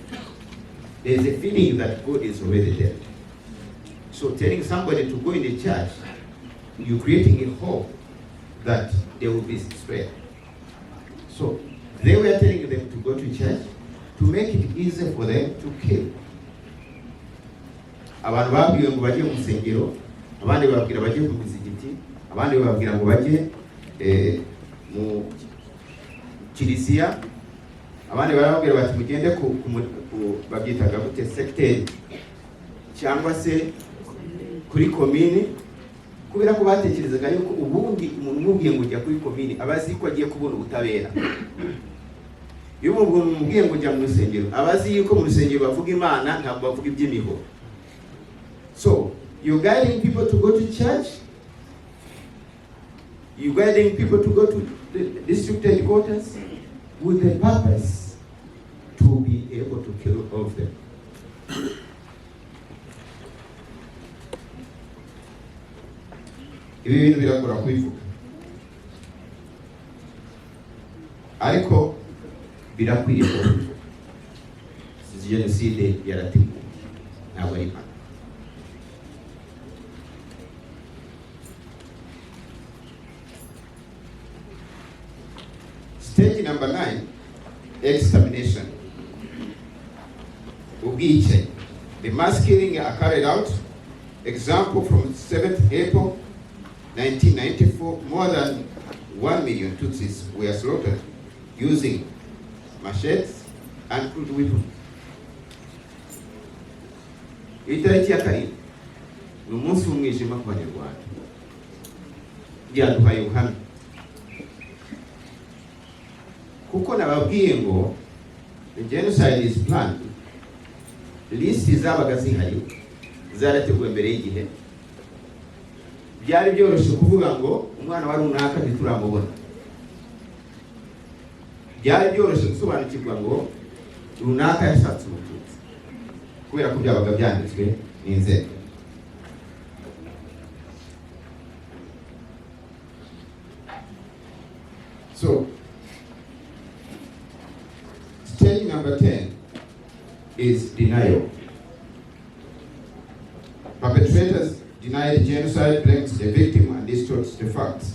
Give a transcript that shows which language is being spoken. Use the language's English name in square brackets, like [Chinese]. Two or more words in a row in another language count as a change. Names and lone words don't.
[English] There is a feeling that God is already there. So telling somebody to go in the church, you're creating a hope that they will be spared. So they were telling them to go to church to make it easier for them to kill. [Kinyarwanda] Abantu babwiwe ngo bajye mu nsengero, abandi babwira bajye ku mizigiti, abandi babwira ngo bajye mu kiliziya, abandi barababwira bati mugende ku babyitaga gute secteur cyangwa se kuri komine, kubera ko batekerezaga yuko ubundi umuntu mubwiye ngo ujya kuri komine abazi ko agiye kubona ubutabera. Iyo umuntu mubwiye ngo ujya mu rusengero abazi yuko mu rusengero bavuga Imana ntabwo bavuga iby'imiho. [English] So you're guiding people to go to church, you're guiding people to go to the district headquarters with the purpose to be able to kill all of them. [Kinyarwanda] Ibi bintu birakora kubivuga, ariko birakwiriye ko jenoside yarateguwe, ntabwo ari impaka. [English] Stage number 9, extermination. [Kinyarwanda] Ubwicanyi. [English] The mass killing are carried out. Example from 7th April 1994, more than 1 million Tutsis were slaughtered using machetes and crude weapons. [Kinyarwanda] Itariki ya 7 ni umunsi w'umwijima ku Banyarwanda. Byaduhaye ubuhamya. Kuko nababwiye ngo [English] the genocide is planned [Kinyarwanda] lisiti zabaga zihari zarateguwe mbere y'igihe, byari byoroshye kuvuga ngo umwana wa runaka ntituramubona. Byari byoroshye gusobanukirwa ngo runaka yashatse umututsi kubera ko byabaga byanditswe n'inzego. [English] So, stage number 10 is denial. Perpetrators deny the genocide, blames the victim, and distorts the facts.